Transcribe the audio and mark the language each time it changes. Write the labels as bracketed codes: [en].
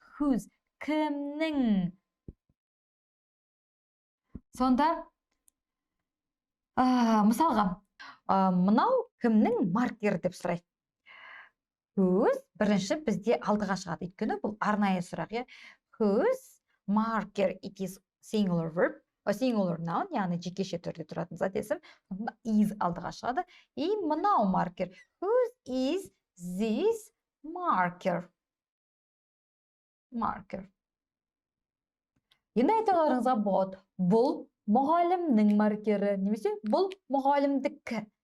[kk] Whose, кімнің. Сонда, мысалға, мынау кімнің маркері деп сұрайды. Whose бірінші бізде алдыға шығады. Өйткені бұл арнайы сұрақ. [en] Whose marker, it is singular verb, singular noun, [kk] яғни жекеше түрде тұратын зат есім. Is алдыға шығады. И мынау маркер. [en] Whose is this marker? Marker. [kk] Енді айтыларыңызға болады. Бұл мұғалімнің маркері, немесе бұл мұғалімдікі.